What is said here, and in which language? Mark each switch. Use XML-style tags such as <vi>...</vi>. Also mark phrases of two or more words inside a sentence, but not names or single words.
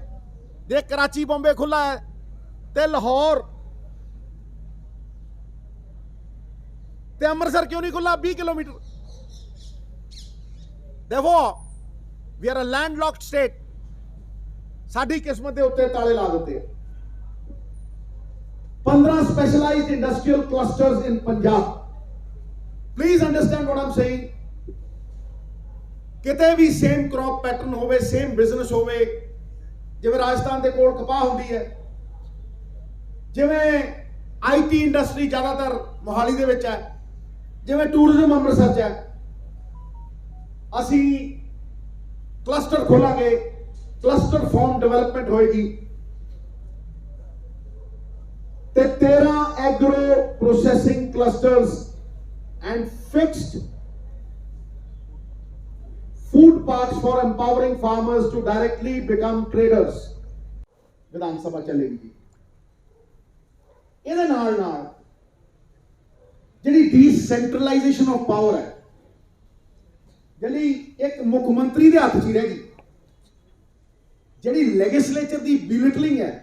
<pa>ਜੇ ਕਰਾਚੀ ਬੰਬੇ ਖੁੱਲਾ ਹੈ ਤੇ ਲਾਹੌਰ ਤੇ ਅੰਮ੍ਰਿਤਸਰ ਕਿਉਂ ਨਹੀਂ ਖੁੱਲਾ 20 ਕਿਲੋਮੀਟਰ?</pa> <en>ਦੇਖੋ we are a landlocked state.</en> <pa>ਸਾਡੀ ਕਿਸਮਤ ਦੇ ਉੱਤੇ ਤਾਲੇ ਲਾ ਦਿੱਤੇ।</pa> <en>15 specialized industrial clusters in Punjab. Please understand what I'm saying.</en> <pa>ਕਿਤੇ ਵੀ</pa> <en>same crop pattern</en> <pa>ਹੋਵੇ,</pa> <en>same business</en> <pa>ਹੋਵੇ, ਜਿਵੇਂ ਰਾਜਸਥਾਨ ਦੇ ਕੋਲ ਕਪਾਹ ਹੁੰਦੀ ਹੈ, ਜਿਵੇਂ</pa> <en>IT industry</en> <pa>ਜ਼ਿਆਦਾਤਰ ਮੋਹਾਲੀ ਦੇ ਵਿੱਚ ਹੈ, ਜਿਵੇਂ ਟੂਰਿਜ਼ਮ ਅੰਮ੍ਰਿਤਸਰ 'ਚ ਹੈ, ਅਸੀਂ ਕਲਸਟਰ ਖੋਲਾਂਗੇ,</pa> <en>cluster farm development</en> <pa>ਹੋਏਗੀ</pa> <en>ਤੇ 13 agro processing clusters and fixed food parks for empowering farmers to directly become traders.</en> <pa>ਵਿਧਾਨ ਸਭਾ ਚੱਲੇਗੀ ਜੀ। ਇਹਦੇ ਨਾਲ ਨਾਲ ਜਿਹੜੀ</pa> <en>decentralization of power</en> <pa>ਹੈ, ਜਿਹੜੀ ਇੱਕ ਮੁੱਖ ਮੰਤਰੀ ਦੇ ਹੱਥ 'ਚ ਹੀ ਰਹਿ ਗਈ, ਜਿਹੜੀ ਲੈਜਿਸਲੇਚਰ ਦੀ ਬਿਲਿਟਲਿੰਗ ਹੈ।</pa>